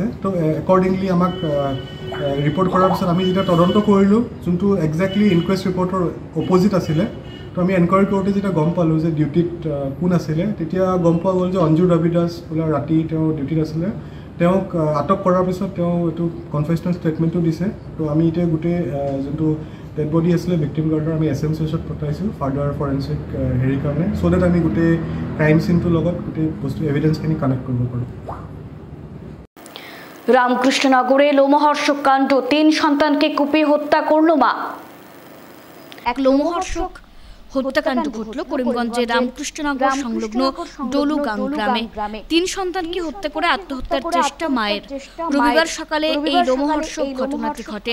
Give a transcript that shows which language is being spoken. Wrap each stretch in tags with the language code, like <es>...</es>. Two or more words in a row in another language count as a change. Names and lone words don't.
<as>তো একৰ্ডিংলি আমাক ৰিপৰ্ট কৰাৰ পিছত আমি যেতিয়া তদন্ত কৰিলোঁ যোনটো</as> <en>exactly inquest report</en> <as>অপজিট আছিলে তো আমি এনকুৱাৰী কৰোঁতে যেতিয়া গম পালোঁ যে ডিউটিত কোন আছিলে তেতিয়া গম পোৱা গ'ল যে অঞ্জু ৰবি দাস বোলা ৰাতি তেওঁ ডিউটিত আছিলে তেওঁক আটক কৰাৰ পিছত তেওঁ এইটো</as> <en>confessional statement</en> <as>দিছে তো আমি এতিয়া গোটেই যোনটো</as> <en>dead body</en> <as>আছিলে</as> <en>victim guard</en> <as>আমি SMCHত পঠাইছোঁ</as> <en>further forensic</en> <as>হেৰিৰ কাৰণে</as> <en>so that</en> <as>আমি গোটেই</as> <en>crime scene</en> <as>লগত গোটেই বস্তু এভিডেন্সখিনি কানেক্ট কৰিব পাৰোঁ</as> <bn>রামকৃষ্ণনগরে লোমহর্ষক কাণ্ড 3 সন্তানকে কুপিয়ে হত্যা করল মা। এক লোমহর্ষক হত্যাকাণ্ড ঘটল করিমগঞ্জের রামকৃষ্ণনগর সংলগ্ন ডলুগাং গ্রামে। 3 সন্তানকে হত্যা করে আত্মহত্যার চেষ্টা মায়ের। রবিবার সকালে এই লোমহর্ষক ঘটনাটি ঘটে।</bn>